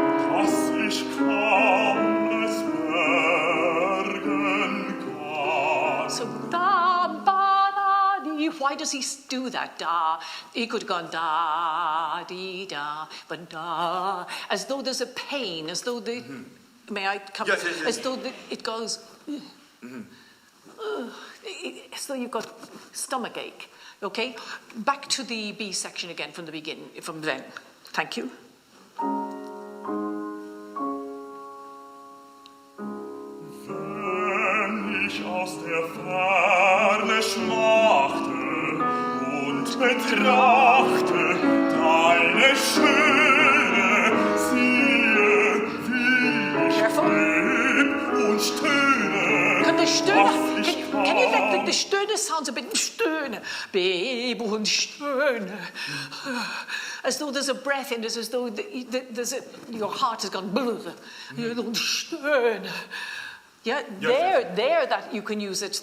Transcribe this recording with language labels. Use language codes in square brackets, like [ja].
[de] Dass ich kaum es bergen kann. [en] So da ba da di. Why does he do that? Da. He could have gone da di da, but da, as though there's a pain, as though the. May I come? Yes. As though it goes. As though you've got stomach ache. Okay, back to the B section again from the beginning, from then. Thank you. [de] Wenn ich aus der Ferne schmachte und betrachte deine Schöne, siehe, wie ich beb und stöhne. [en] Can you let the stöhne sounds a bit stöhne, beb und stöhne, as though there's a breath in it, as though your heart has gone stöhne. Yeah, there that you can use it.